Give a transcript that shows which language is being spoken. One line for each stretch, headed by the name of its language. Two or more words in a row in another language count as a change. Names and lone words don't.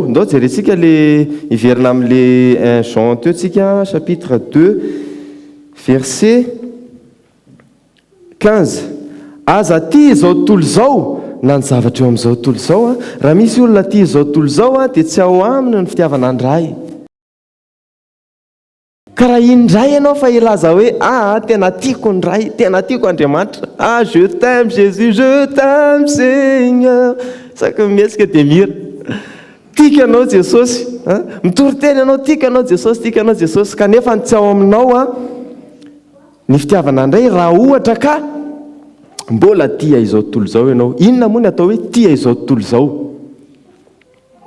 Malagasy: Ndao jerentsika le iverina amin'le 1 Jean teo tsika
French: chapitre 2 verset 15.
Malagasy: Aza tia izao tontolo izao na ny zavatra eo amin'izao tontolo izao raha misy olona tia izao tontolo izao dia tsy ao aminy ny fitiavana ny ray. Ka raha indray ianao fa ilaza hoe tena tiako ny ray, tena tiako Andriamanitra,
French: je t'aime Jésus, je t'aime Seigneur,
Malagasy: saky mihetsika dia mira. Tika anao Jesosy, mitory-teny ianao, tika anao Jesosy, tika anao Jesosy, kanefa tsy ao aminao ny fitiavana indray raha ohatra ka mbola tia izao tontolo izao ianao. Inona moa ny atao hoe tia izao tontolo izao?